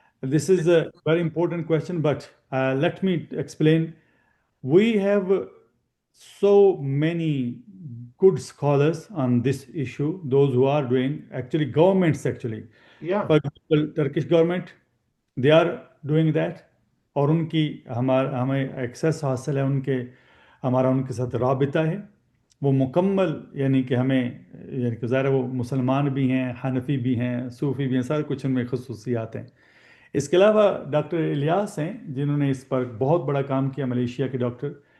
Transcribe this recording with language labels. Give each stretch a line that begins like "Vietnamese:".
English: This is a very important question, but let me explain. We have so many good scholars on this issue, those who are doing, actually governments actually. Yeah. For example, Turkish government, they are doing that.
Hindi: और उनकी हमें access हासिल है, हमारा उनके साथ राबिता है. वो मुकम्मल यानी कि हमें, यानी कि ज़ाहिर है वो मुसलमान भी हैं, हनफी भी हैं, सूफ़ी भी हैं, सारे कुछ उनमें खसूसियात हैं. इसके अलावा डॉक्टर इलियास हैं जिन्होंने इस पर बहुत बड़ा काम किया, मलेशिया के डॉक्टर.